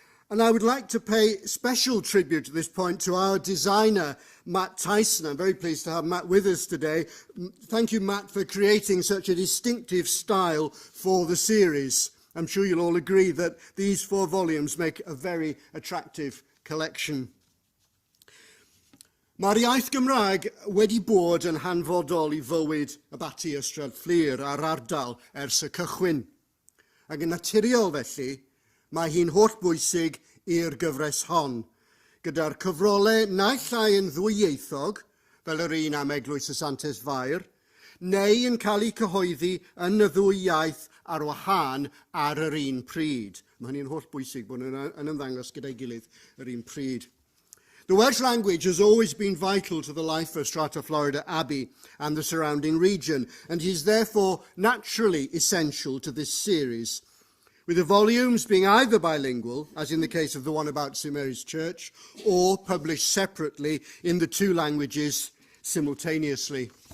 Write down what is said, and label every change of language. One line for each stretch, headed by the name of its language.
English: And I would like to pay special tribute at this point to our designer, Matt Tyson. I'm very pleased to have Matt with us today. Thank you, Matt, for creating such a distinctive style for the series. I'm sure you'll all agree that these 4 volumes make a very attractive collection.
Welsh: Mae'r iaith Gymraeg wedi bod yn hanfodol I fywyd y bati Ystrad Fflur a'r ardal ers y cychwyn. Ac yn naturiol felly, mae hi'n hollbwysig i'r gyfres hon, gyda'r cyfrolau naill llai yn ddwyieithog, fel yr un am Eglwys y Santes Fair, neu yn cael eu cyhoeddi yn y ddwy iaith ar wahân ar yr un pryd. Mae hynny'n hollbwysig bod yn ymddangos gyda'i gilydd yr un pryd.
English: The Welsh language has always been vital to the life of Strata Florida Abbey and the surrounding region, and is therefore naturally essential to this series, with the volumes being either bilingual, as in the case of the one about St Mary's Church, or published separately in the 2 languages simultaneously.